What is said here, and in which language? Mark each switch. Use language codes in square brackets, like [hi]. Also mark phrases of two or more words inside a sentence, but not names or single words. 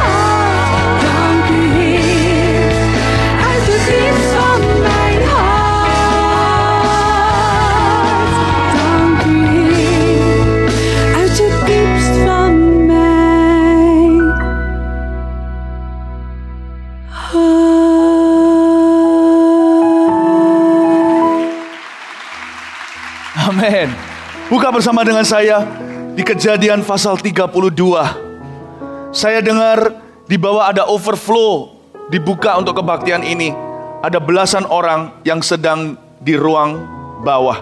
[nl] Dank u, Heer, uit het diepst van mijn hart. Dank u, Heer, uit het diepst van mijn hart. [id] Amin. Buka bersama dengan saya di Kejadian pasal 32. Saya dengar di bawah ada overflow dibuka untuk kebaktian ini. Ada belasan orang yang sedang di ruang bawah.